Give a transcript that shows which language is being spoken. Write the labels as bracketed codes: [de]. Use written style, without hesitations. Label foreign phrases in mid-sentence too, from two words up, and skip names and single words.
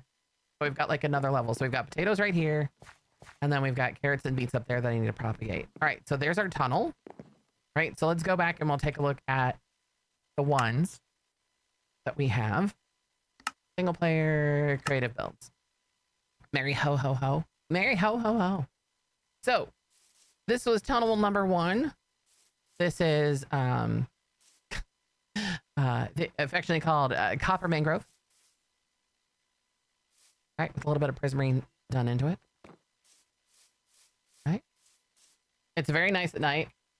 [en] So we've got like another level. So we've got potatoes right here, and then we've got carrots and beets up there that I need to propagate. All right, so there's our tunnel. All right, so let's go back and we'll take a look at the ones that we have. Single player creative builds. Merry ho ho ho. Merry ho ho ho. So this was tunnel number 1. This is affectionately called Copper Mangrove. All right, with a little bit of prismarine done into it. All right. It's very nice at night.